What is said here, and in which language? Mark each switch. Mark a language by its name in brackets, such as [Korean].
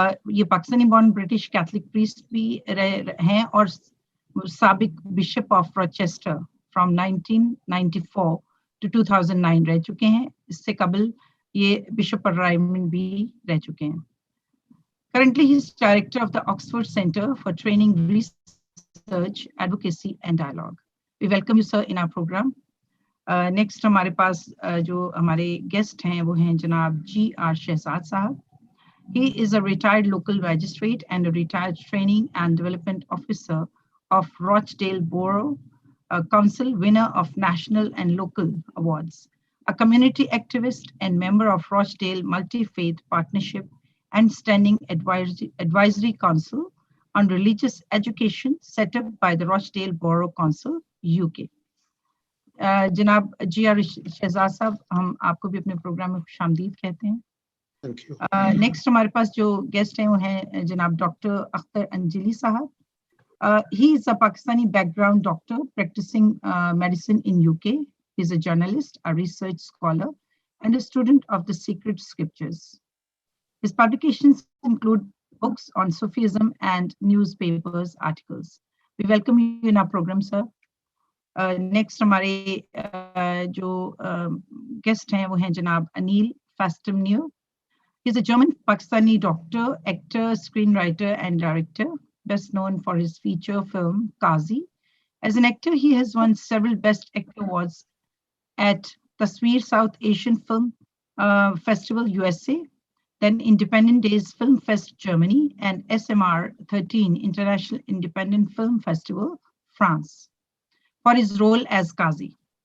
[Urdu] یہ [English] Pakistani born British Catholic priest [Urdu] بھی ہیں اور سابق [English] bishop of Rochester from 1994 to 2009 [Urdu] رہ چکے ہیں. اس سے قبل یہ بشپ رائمنڈ بھی رہ چکے ہیں. [English] Currently, he is director of the Oxford Center for Training, Research, Advocacy and Dialogue. We welcome you, sir, in our program. [Urdu] Next, ہمارے پاس جو ہمارے guest ہیں وہ ہیں جناب G.R. شہزاد صاحب. [English] He is a retired local magistrate and a retired training and development officer of Rochdale Borough Council, winner of national and local awards, a community activist and member of Rochdale Multi-Faith Partnership and Standing Advisory Council on Religious Education set up by the Rochdale Borough Council, UK. [Urdu] جناب جی are Shahzad صاحب, ہم آپ کو بھی اپنے programme میں خوش آمدید کہتے ہیں. نیکسٹ ہمارے پاس جو گیسٹ ہیں وہ ہیں جناب ڈاکٹر اختر انجلی صاحب. [English] He is a Pakistani background doctor practicing medicine in UK. He is a journalist, a research scholar, and a student of the sacred scriptures. His publications include books on Sufism and newspapers articles. We welcome you in our program, sir. [Urdu] Next, ہمارے جو guest ہیں وہ ہیں جناب Anil فاسٹمنیو. [English] He is a German Pakistani doctor, actor, screenwriter, and director, best known for his feature film Qazi. As an actor, he has won several Best Actor awards at Tasveer South Asian Film Festival USA, then Independent Days Film Fest Germany, and SMR 13 International Independent Film Festival France for his role as Qazi.